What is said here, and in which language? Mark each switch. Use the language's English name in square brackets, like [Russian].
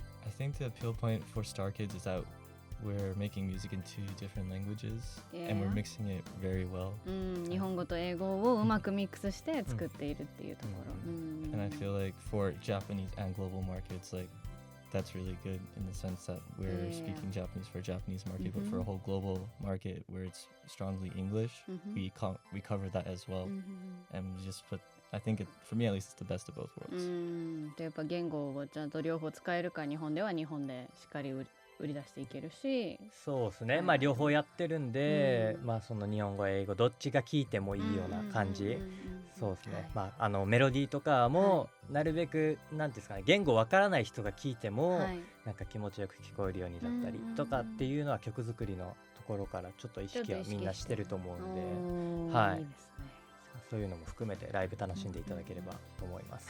[English] I think the appeal point for Star Kids is that we're making music in 2 different languages and we're mixing it very well. [Japanese] 日本語と英語をうまくミックスして作っているっていうところ。 [English] And I feel like for Japanese and global markets, like that's really good in the sense that we're speaking Japanese for a Japanese market, but for a whole global market where it's strongly English, we cover that as well. And we just I think for me at least, it's the best of both worlds. [Japanese] やっぱ言語をちゃんと両方使えるか、日本では日本でしっかり売り出していけるし、そうですね、まあ両方やってるんで、まあその日本語英語どっちが聞いてもいいような感じ。そうですね、まあメロディーとかもなるべくなんですかね、言語わからない人が聞いてもなんか気持ちよく聞こえるようにだったりとかっていうのは曲作りのところからちょっと意識はみんなしてると思うんで、はい、そういうのも含めてライブ楽しんでいただければと思います。